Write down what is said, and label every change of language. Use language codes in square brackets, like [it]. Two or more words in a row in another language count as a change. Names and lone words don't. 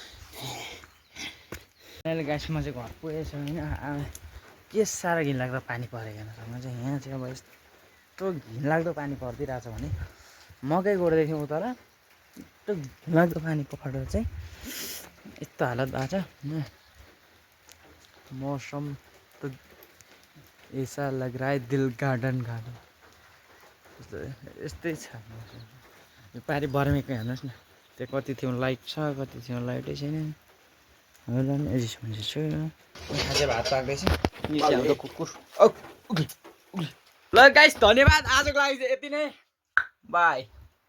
[en] final guysमा [ne] चाहिँ घर पुगेको छु होइन। के साह्रो घिनलाग्दो पानी परेको हेर्न चाहिँ। यहाँ चाहिँ अब यस्तो घिनलाग्दो पानी परिदिरहेछ भने मकै गोड्दै थियौँ तर यस्तो घिनलाग्दो पानी परेर चाहिँ यस्तो हालत भएको छ। [hi] मौसम तो ऐसा लग रहा है दिल गार्डन [ne] यस्तै छ। यो पारि बर्मेको हेर्नुहोस् न, त्यो कति थियो लाइट छ, कति थियो लाइटै छैन। एडजस्टमेन्ट छु आज भात पाक्दैछ। हाम्रो कुकुर ल गाइस, धन्यवाद। आजको लागि चाहिँ यति नै, बाई।